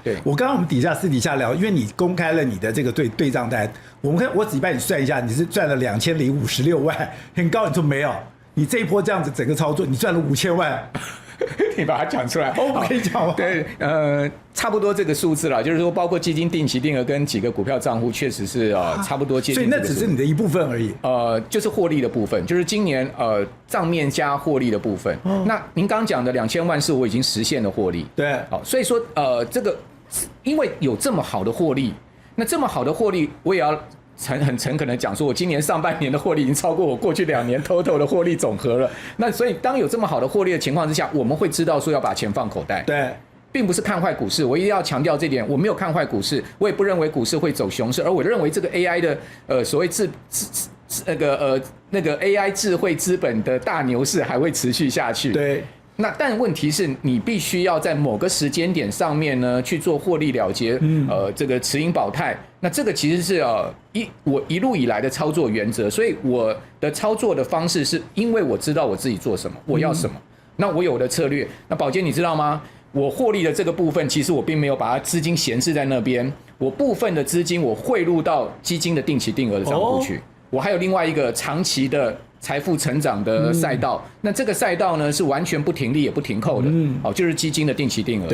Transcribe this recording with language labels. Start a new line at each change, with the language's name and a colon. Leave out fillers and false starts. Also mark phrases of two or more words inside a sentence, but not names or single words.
Chinese: 對，我剛剛我們私底下聊，因為你公開了你的這個對賬單，我只幫你算一下，你是賺了2056萬，很高。你說沒有，你這一波這樣子整個操作，你賺了5000萬。你把它講出來，我可以講嗎？對，差不多這個數字啦，就是說，包括基金定期定額跟幾個股票賬戶，確實是差不多接近。所以那只是你的一部分而已。就是獲利的部分，就是今年賬面加獲利的部分。那您剛講的2000萬是我已經實現的獲利。對，好，所以說這個因為有這麼好的獲利，那這麼好的獲利，我也要很誠懇的講說，我今年上半年的獲利已經超過我過去2年 total 的獲利總和了。那所以當有這麼好的獲利的情況之下，我們會知道說要把錢放口袋。對，並不是看壞股市，我一定要強調這點，我沒有看壞股市，我也不認為股市會走熊市，而我認為這個 AI 的所謂那個 AI 智慧資本的大牛市還會持續下去。對。那但問題是你必須要在某個時間點上面呢去做獲利了結，這個持盈保泰。那這個其實是我一路以來的操作原則，所以我的操作的方式是因為我知道我自己做什麼，我要什麼，那我有我的策略。那寶傑你知道嗎？我獲利的這個部分，其實我並沒有把它資金閒置在那邊，我部分的資金我匯入到基金的定期定額的賬戶去，我還有另外一個長期的財富成長的賽道，那這個賽道呢是完全不停利也不停扣的，就是基金的定期定額。